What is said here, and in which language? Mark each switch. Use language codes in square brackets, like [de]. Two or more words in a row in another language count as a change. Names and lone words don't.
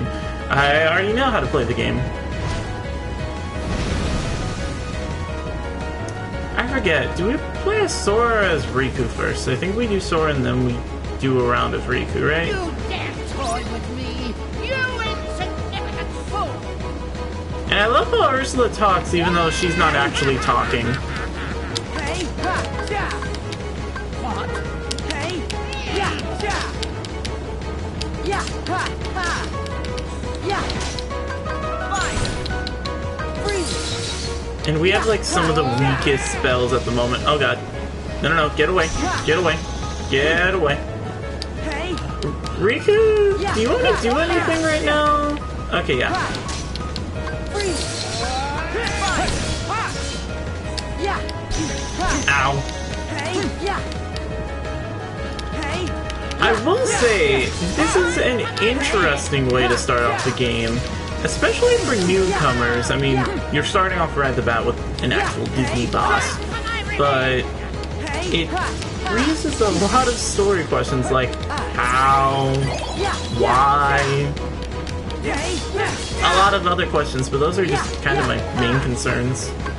[en] I already know how to play the game. I forget, do we play as Sora or as Riku first? I think we do Sora and then we do a round of Riku, right? You dare toy with me, you insignificant fool! And I love how Ursula talks even though she's not actually talking. Hey, ha, ja. What? Hey, ya, ja. Ya, ha, ha. Ya. Fine. Freeze. And we have like some of the weakest spells at the moment. Oh god. No, get away. Get away. Get away. Hey, Riku, do you want to do anything right now? Okay, yeah. freeze. Fine. Ha. Ya. Ha. Ow. Hey, ya. Hey. I will say, this is an interesting way to start off the game. Especially for newcomers. I mean, you're starting off right at the bat with an actual Disney boss. But it raises a lot of story questions like how, why, a lot of other questions, but those are just kind of my main concerns.